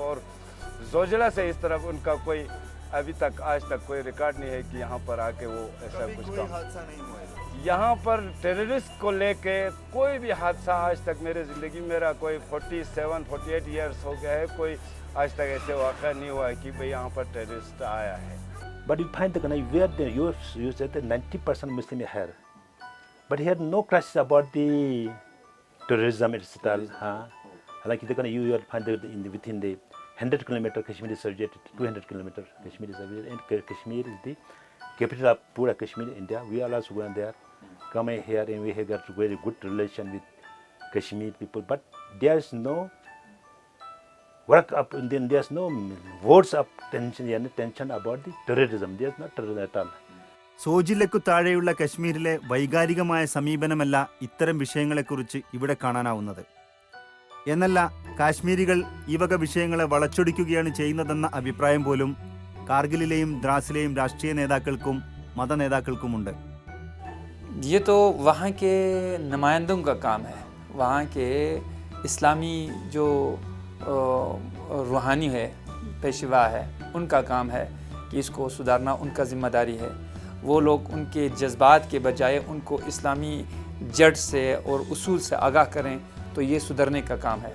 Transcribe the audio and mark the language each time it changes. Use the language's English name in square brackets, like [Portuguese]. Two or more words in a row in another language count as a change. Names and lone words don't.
[Hindi] और जोजिला से इस तरफ उनका कोई अभी तक आज तक कोई रिकॉर्ड नहीं है कि यहाँ पर आके वो ऐसा कुछ काम। यहाँ पर टेररिस्ट को लेके कोई भी हादसा आज तक मेरे ज़िंदगी मेरा कोई 47-48 ईयर्स हो गया है, कोई आज तक ऐसे वाक़ा नहीं हुआ है कि भाई यहाँ पर टेररिस्ट आया है। [English] But you find the where you said that 90% Muslim here, but here no crisis about the terrorism etc. Like you will find within the 100 kilometer Kashmir is subject to 200 kilometer Kashmir is subject, and Kashmir is the capital of Pura Kashmir, India. We are also going there, come here, and we have got very good relation with Kashmir people. But there is no work up, and then there's no words of tension about the terrorism. There's not terrorism at all. [Malayalam] സോജില്ലയ്ക്കു താഴെയുള്ള കശ്മീരിലെ വൈകാരികമായ സമീപനമല്ല ഇത്തരം വിഷയങ്ങളെക്കുറിച്ച് ഇവിടെ കാണാനാവുന്നത്. എന്നല്ല, കാശ്മീരികൾ ഈ വക വിഷയങ്ങളെ വളച്ചൊടിക്കുകയാണ് ചെയ്യുന്നതെന്ന അഭിപ്രായം പോലും കാർഗിലിലെയും ദ്രാസിലെയും രാഷ്ട്രീയ നേതാക്കൾക്കും മതനേതാക്കൾക്കുമുണ്ട്. [Hindi] ये तो वहाँ के नुमाइंदों का काम है, वहाँ के इस्लामी जो रूहानी है, पेशवा है, उनका काम है कि इसको सुधारना उनका ज़िम्मेदारी है। वो लोग उनके जज्बात के बजाय उनको इस्लामी जड़ से और उसूल से आगाह करें तो ये सुधरने का काम है।